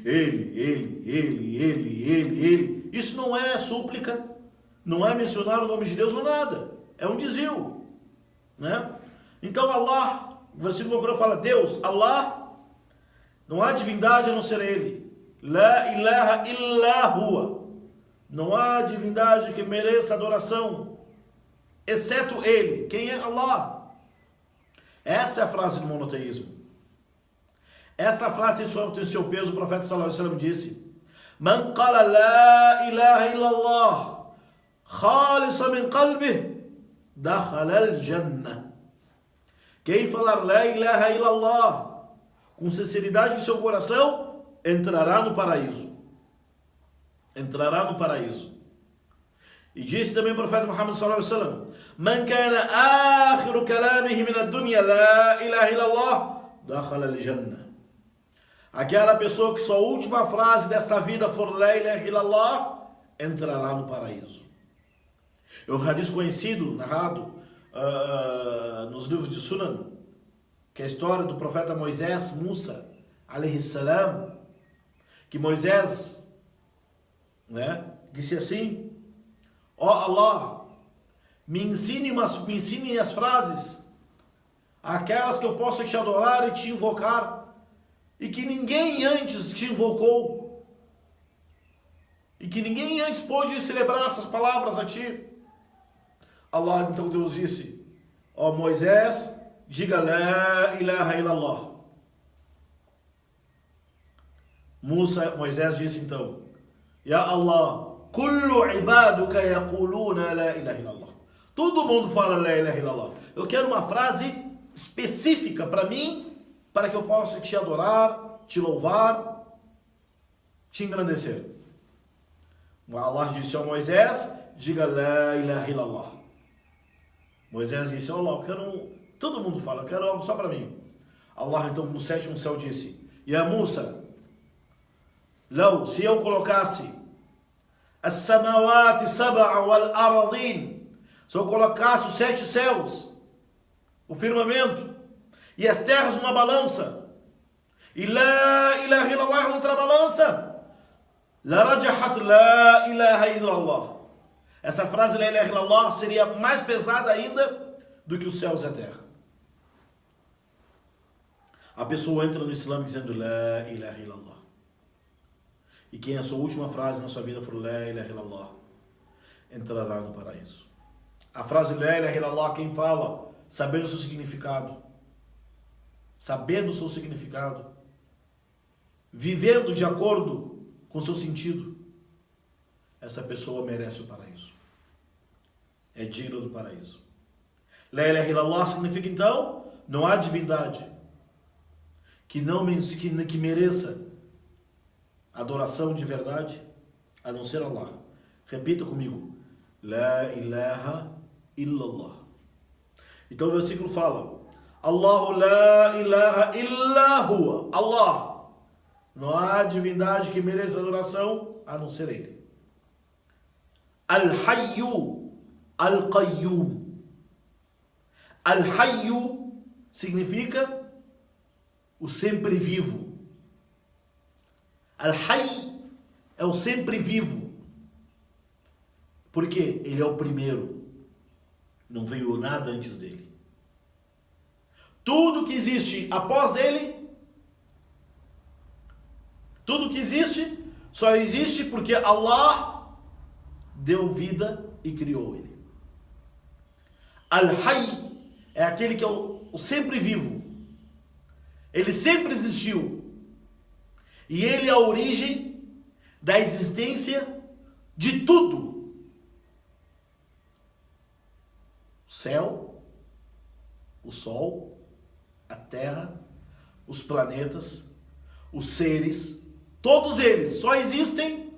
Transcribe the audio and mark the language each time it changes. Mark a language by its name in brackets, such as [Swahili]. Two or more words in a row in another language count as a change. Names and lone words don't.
[Portuguese] Ele. Isso não é súplica, não é mencionar o nome de Deus ou nada. É um desvio, né? Então Allah, o versículo do Corão fala, Deus, Allah, não há divindade a não ser Ele. [Arabic] لا إله إلا هو. [Portuguese] Não há divindade que mereça adoração, exceto Ele. Quem é Allah? Essa é a frase do monoteísmo. Essa frase tem seu peso. O profeta [Arabic] صلى الله عليه وسلم disse: من قال لا إله إلا الله خالصا من قلبه دخل الجنة. [Portuguese] Quem falar [Arabic] لا إله إلا الله [Portuguese] com sinceridade em seu coração entrará no paraíso. Entrará no paraíso. E disse também o profeta Muhammad [Arabic] صلى الله عليه وسلم من كان آخر كلامه من الدنيا لا إله إلا الله دخل الجنة. [Portuguese] Aquela pessoa que sua última frase desta vida for [Arabic] لا إله إلا الله [Portuguese] entrará no paraíso. É um hadith conhecido, narrado nos livros de Sunan, que é a história do profeta Moisés, Musa, [Arabic] عليه السلام, [Portuguese] que Moisés, né, disse assim: ó Allah, me ensine as frases, aquelas que eu possa te adorar e te invocar, e que ninguém antes te invocou, e que ninguém antes pôde celebrar essas palavras a ti. Allah, então Deus disse: ó Moisés, diga [Arabic] لا إله إلا الله. [Portuguese] Moisés disse então: [Arabic] يا الله كل عبادك يقولون لا إله إلا الله. [Portuguese] Todo mundo fala [Arabic] لا إله إلا الله. [Portuguese] Eu quero uma frase específica para mim, para que eu possa te adorar, te louvar, te engrandecer. Allah disse ao Moisés: diga [Arabic] لا إله إلا الله. [Portuguese] Moisés disse: ó Allah, eu quero, todo mundo fala, eu quero algo só para mim. Allah então no sétimo céu disse: [Arabic] يا موسى, [Portuguese] se eu colocasse [Arabic] السماوات السبع والأرضين, [Portuguese] se eu colocasse os 7 céus, o firmamento e as terras numa balança, e [Arabic] لا إله إلا الله [Portuguese] noutra balança, [Arabic] لرجحت لا إله إلا الله. [Portuguese] Essa frase [Arabic] لا إله إلا الله [Portuguese] seria mais pesada ainda do que os céus e a terra. A pessoa entra no Islã dizendo [Arabic] لا إله إلا الله. [Portuguese] E quem a sua última frase na sua vida for [Arabic] لا إله إلا الله, [Portuguese] entrará no paraíso. A frase [Arabic] لا إله إلا الله, [Portuguese] quem fala sabendo o seu significado, vivendo de acordo com o seu sentido, essa pessoa merece o paraíso. É digna do paraíso. [Arabic] لا إله إلا الله [Portuguese] significa então, não há divindade que mereça adoração de verdade a não ser Allah. Repita comigo: [Arabic] لا إله إلا الله. [Portuguese] Então o versículo fala: [Arabic] الله لا إله إلا هو. [Portuguese] Allah, não há divindade que mereça adoração a não ser Ele. [Arabic] الحي القيوم. [Portuguese] Al-Hayyu significa o sempre vivo. Al-Hayy é o sempre vivo. Porque Ele é o primeiro. Não veio nada antes dele. Tudo que existe após ele, tudo que existe, só existe porque Allah deu vida e criou ele. Al-Hayy é aquele que é o sempre vivo. Ele sempre existiu. E ele é a origem da existência de tudo. O céu, o sol, a terra, os planetas, os seres, todos eles só existem,